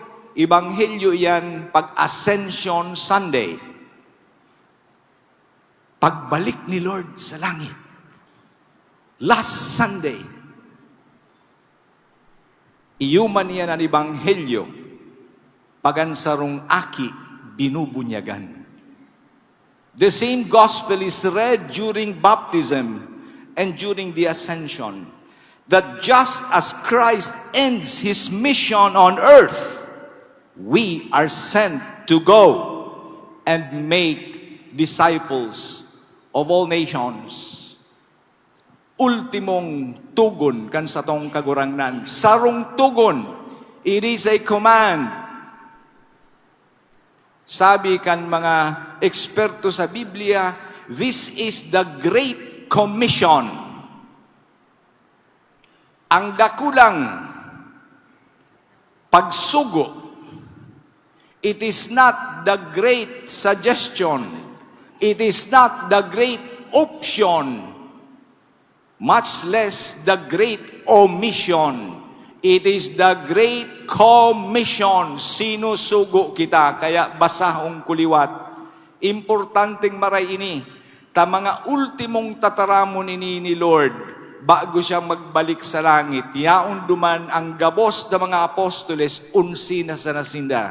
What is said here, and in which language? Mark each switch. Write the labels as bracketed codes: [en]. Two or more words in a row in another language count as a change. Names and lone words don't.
[bik] Ebanghelyo iyan pag-Ascension Sunday. Pagbalik ni Lord sa langit. [en] Last Sunday. [bik] Iyuman iyan ang ebanghelyo. Pagansarong aki, binubunyagan. [en] The same gospel is read during baptism and during the ascension. That just as Christ ends His mission on earth, we are sent to go and make disciples of all nations. [bik] Ultimong tugon kan sa tong kagurangnan. Sarong tugon, [en] it is a command. [bik] Sabi kan mga eksperto sa Biblia, [en] this is the Great Commission. [bik] Ang dakulang pagsugo, [en] it is not the great suggestion. It is not the great option, much less the great omission. It is the great commission. [bik] Sinusugo kita. Kaya basahong kuliwat. Importanteng maray ini. Ta mga ultimong tataramon ini ni Lord bago siya magbalik sa langit. Yaon duman ang gabos na mga apostoles unsi na sa nasinda.